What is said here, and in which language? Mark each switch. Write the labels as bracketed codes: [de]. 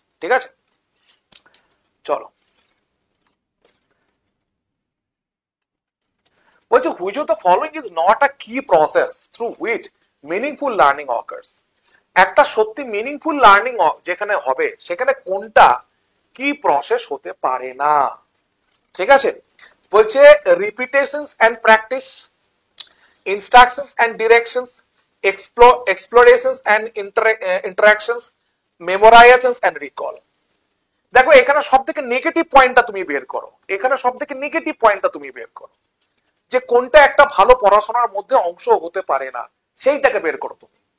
[bn] ঠিক আছে, চলো বলছে [en] Which of the following is not a key process through which meaningful learning occurs. [bn] একটা সত্যি মিনিংফুল লার্নিং যেখানে হবে, সেখানে কোনটা কি প্রসেস হতে পারে না। ঠিক আছে, বলছে [en] Repetitions and practice, instructions and directions, explorations and interactions, memorizations and recall. [bn] দেখো এখানে সব থেকে নেগেটিভ পয়েন্টটা তুমি বের করো, এখানে সব থেকে নেগেটিভ পয়েন্টটা তুমি বের করো, যে কোনটা একটা ভালো পড়াশোনার মধ্যে অংশ হতে পারে না, সেইটাকে বের করো তুমি।